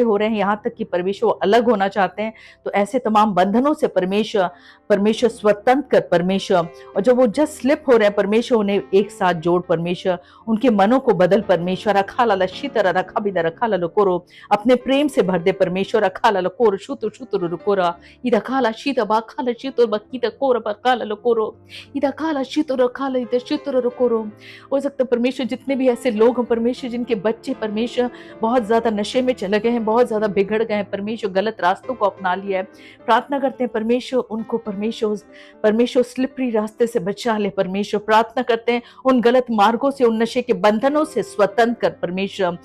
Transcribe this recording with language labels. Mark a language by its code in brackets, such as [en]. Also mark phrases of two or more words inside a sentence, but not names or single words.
[hi] हो रहे हैं, यहाँ तक कि परमेश्वर अलग होना चाहते हैं, तो ऐसे तमाम बंधनों से परमेश्वर स्वतंत्र कर परमेश्वर, और जब वो [en] just slip [hi] हो रहे हैं परमेश्वर, उन्हें एक साथ जोड़ परमेश्वर, उनके मनों को बदल परमेश्वर, रखा लला शीतर रखा बिदर रखा लल कोरो, अपने प्रेम से भर दे परमेश्वर, रखा लल कोर शुतर शुतर कोरा इदा खाला शीत बाखा ल शीतर बक्की त कोर बक्का लल कोरो इदा खाला शीतर रखा ल इदा शीतर कोरो। हो सकता है परमेश्वर जितने भी ऐसे लोग हैं परमेश्वर, जिनके बच्चे परमेश्वर बहुत ज्यादा नशे में चले गए हैं, बहुत ज्यादा बिगड़ गए हैं परमेश्वर, गलत रास्तों को अपना लिया है, प्रार्थना करते हैं परमेश्वर उनको परमेश्वर स्लिपरी रास्ते से बचा ले परमेश्वर। प्रार्थना करते हैं उन गलत मार्गों से, उन नशे के बंधनों से स्वतंत्र कर परमेश्वर।